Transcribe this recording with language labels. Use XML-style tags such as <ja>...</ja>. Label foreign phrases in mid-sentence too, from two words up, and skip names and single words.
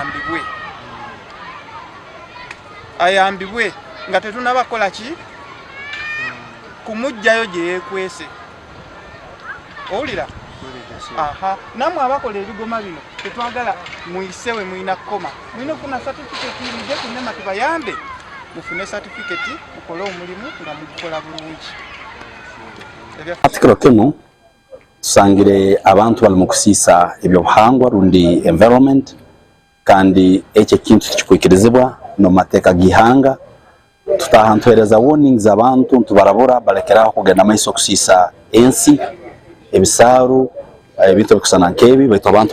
<lg>ayambibwe nga tetunabakola ki kumujjayo gye yeekwese owulira namwe abakola ebigoma bino tetwagala muyisewe mulina kkoma mulina okufuna certificate mujje ku NEMA tubayambe mufune certificate mukole omulimu nga mugukola bulungi</lg> <nyo>katikiro kino tusangire abantu bali mu kusiisa ebyobuhangwa rundi environment kandi ekyo ekintu kikwikirizibwa no mateeka g'ihanga tutaha ntuhereza warnings abantu ntubarabura balekeraho kugenda maiso okusiisa ensi ebisaaru ebintu bikusana nk'ebi baitu abantu</nyo>